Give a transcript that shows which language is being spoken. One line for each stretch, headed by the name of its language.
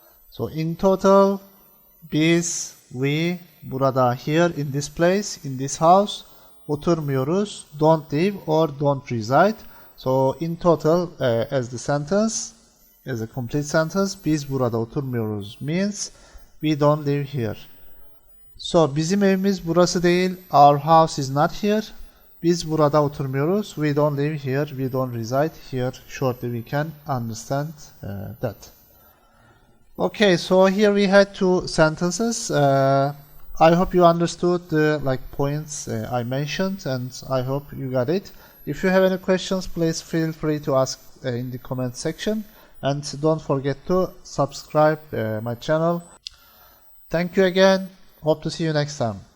English: So in total, biz, we, burada, here in this place, in this house, oturmuyoruz, don't live or don't reside. So in total, as the sentence, as a complete sentence,
Turkish: biz burada oturmuyoruz
English: means we don't live here. So
Turkish: bizim evimiz burası değil,
English: our house is not here.
Turkish: Biz burada oturmuyoruz,
English: we don't live here, we don't reside here. Shortly we can understand that. Okay, so here we had two sentences. I hope you understood the points I mentioned, and I hope you got it. If you have any questions, please feel free to ask in the comment section, and don't forget to subscribe my channel. Thank you again. Hope to see you next time.